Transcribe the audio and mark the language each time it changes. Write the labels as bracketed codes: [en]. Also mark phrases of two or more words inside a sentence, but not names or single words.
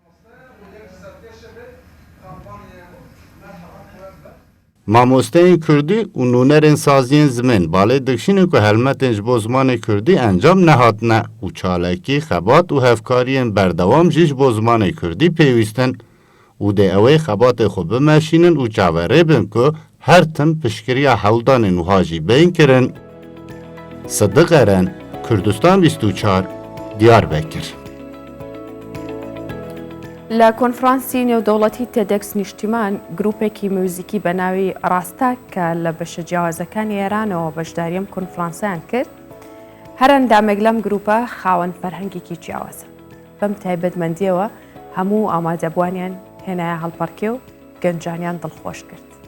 [ku] Mamosteyên Kurdî û nûnerên saziyên zimên balê dikşînin ku helmetên ji bo zimanê Kurdî encam nehatine û çalekî, xebat û hevkariyên berdewam jî ji bo zimanê Kurdî pêwîstin û dê ew ê xebatê xwe bimeşînin û çaverê bin ku her tim piştgiriya hewldanên wiha jî bên kirin. Sidiq Eren, Kurdistan 24, Diyarbekir. [ckb] لە کۆنفرانسی نێودەوڵەتی تێدەکس نیشتیمان گروپێکی موزیکی بە ناوی ڕاستاک کە لە بەشە جیاوازەکانی ئێرانەوە بەشداریم کۆنفرانسیان کرد هەر ئەندامێک لەم گروپە خاوەن فەرهەنگێکی جیاوازە. بەم تایبەتمەندیەوە هەموو ئامادەبوانیان هێنایە هەڵپەرکێ و گەنجانیان دڵخۆش کرد.